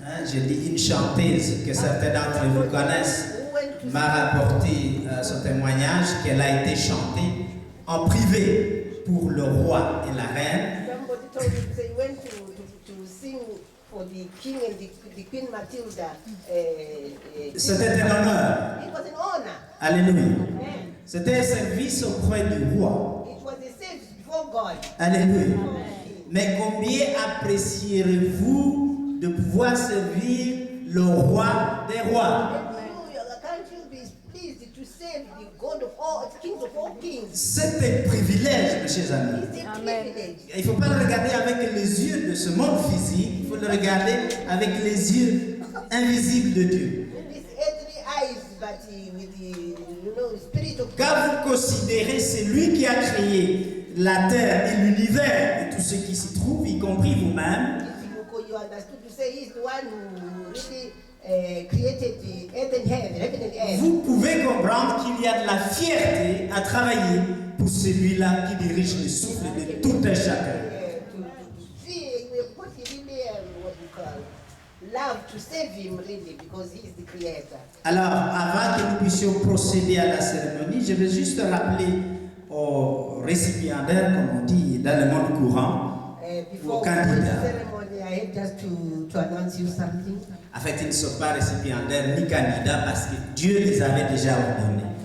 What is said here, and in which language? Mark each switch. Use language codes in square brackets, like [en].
[fr] J'ai dit une chanteuse que certains d'entre vous connaissent m'a rapporté son témoignage qu'elle a été chantée en privé pour le roi et la reine. [en] Somebody told me they went to sing for the king and the queen Matilda. [fr] C'était un honneur. [en] It was an honor. Alléluia. Amen. [fr] C'était un service auprès du roi. [en] It was a service before God. Alléluia. Amen. [fr] Mais combien apprécierez-vous de pouvoir servir le roi des rois? [en] Can't you be pleased to serve the God of all, kings of all kings? [fr] C'est un privilège, mes chers amis. [en] It's a privilege. [fr] Il ne faut pas le regarder avec les yeux de ce monde physique, il faut le regarder avec les yeux invisibles de Dieu. [en] These earthly eyes, but with the spirit of [fr] Car vous considérez c'est lui qui a créé la terre et l'univers et tout ce qui s'y trouve, y compris vous-même. [en] You understood to say he's the one who really created the earth and heaven and earth. [fr] Vous pouvez comprendre qu'il y a de la fierté à travailler pour celui-là qui dirige le souffle de tout un chacun. [en] To see, we've got really what we call love to save him really because he is the creator. [fr] Alors, avant que nous puissions procéder à la cérémonie, je vais juste rappeler aux récipiendaires, comme on dit dans le monde courant, [en] Before we go to the ceremony, I had just to announce you something. [fr] En fait, ils ne sont pas récipiendaires ni candidats parce que Dieu les avait déjà ordonnés.